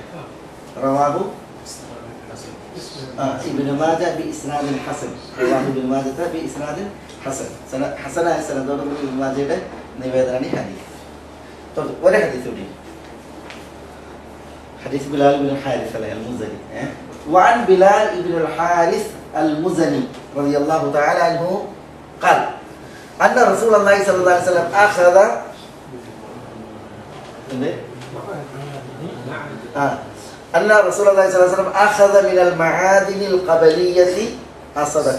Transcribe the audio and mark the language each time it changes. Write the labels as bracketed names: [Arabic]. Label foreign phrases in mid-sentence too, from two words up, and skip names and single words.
[Arabic] رواه ابن ماجه بإسناد حسن. رواه ابن ماجه بإسناد حسن. [Malayalam] ഹസനായ സനദോടുകൂടി ഇബ്നു മാജഹയുടെ നിവേദനമാണ് ഈ ഹദീസ്. ഒരു ഹദീസ് കൂടി, ഹദീസ് ബിലാൽ ഇബ്നു ഹാരിസ് അൽ-മുസനി. [Arabic] وعن بلال بن الحارث المزني رضي الله تعالى عنه قال أن رسول الله صلى الله عليه وسلم أخذ أن رسول الله صلى الله عليه وسلم أخذ من المعادن القبلية الصدقة.